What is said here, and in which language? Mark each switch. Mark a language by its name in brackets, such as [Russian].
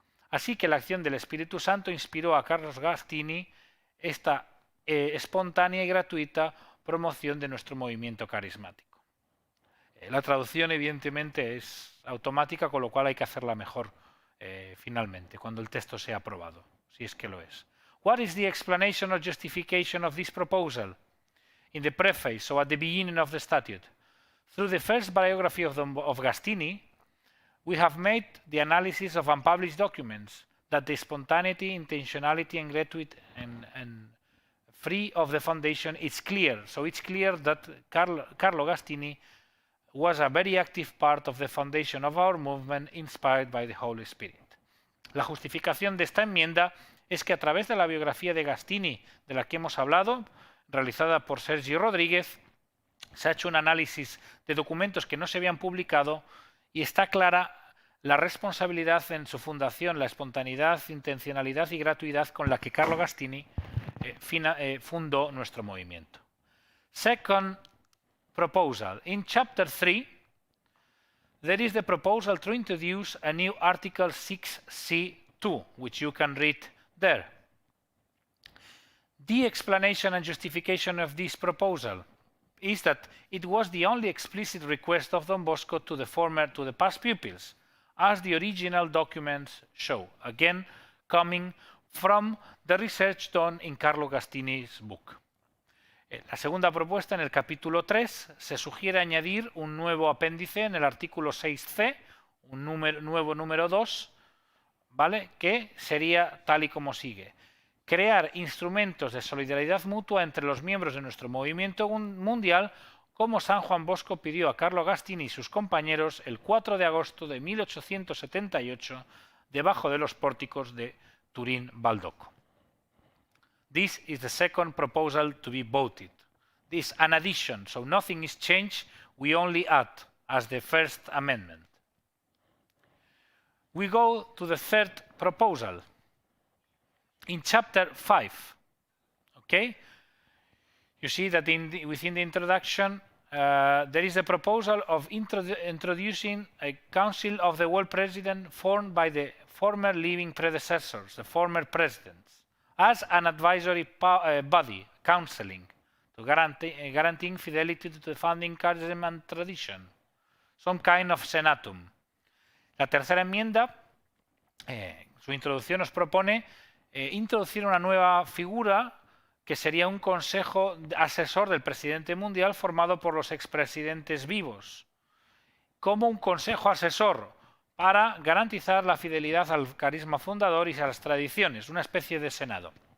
[Spanish] Así que la acción del Espíritu Santo inspiró a Carlos Agostini esta espontánea y gratuita promoción de nuestro movimiento carismático. La traducción evidentemente es automática, con lo cual hay que hacerla mejor finalmente, cuando el texto sea aprobado, si es que lo es. [English] What is the explanation or justification of this proposal? In the preface, so at the beginning of the statute, through the first biography of Agostini, we have made the analysis of unpublished documents that the spontaneity, intentionality, and gratuity and free of the foundation is clear. So it's clear that Carlo Agostini was a very active part of the foundation of our movement, inspired by the Holy Spirit. [Spanish] La justificación de esta enmienda es que a través de la biografía de Agostini, de la que hemos hablado, realizada por Sergi Rodríguez, se ha hecho un análisis de documentos que no se habían publicado y está clara la responsabilidad en su fundación, la espontaneidad, intencionalidad y gratuidad con la que Carlo Agostini fundó nuestro movimiento. [English] Second proposal. In Chapter 3, there is the proposal to introduce a new Article 6C2, which you can read there. The explanation and justification of this proposal is that it was the only explicit request of Don Bosco to the past pupils, as the original documents show, again coming from the research done in Carlo Agostini's book. [Spanish] La segunda propuesta, en el capítulo 3, se sugiere añadir un nuevo apéndice en el artículo 6C, un nuevo número 2, ¿vale? Que sería tal y como sigue. Crear instrumentos de solidaridad mutua entre los miembros de nuestro movimiento mundial, como San Juan Bosco pidió a Carlo Gastini y sus compañeros el 4 de agosto de 1878, debajo de los pórticos de Turín Baldoco. [English] This is the second proposal to be voted. This is an addition, so nothing is changed, we only add as the first amendment. We go to the third proposal. In chapter 5, okay, you see that within the introduction there is a proposal of introducing a Council of the World President formed by the former living predecessors, the former presidents, as an advisory body, counseling, to guaranteeing fidelity to the founding custom and tradition, some kind of senatum. [Spanish] La tercera enmienda, su introducción nos propone introducir una nueva figura que sería un consejo asesor del presidente mundial formado por los expresidentes vivos, como un consejo asesor para garantizar la fidelidad al carisma fundador y a las tradiciones, una especie de senado.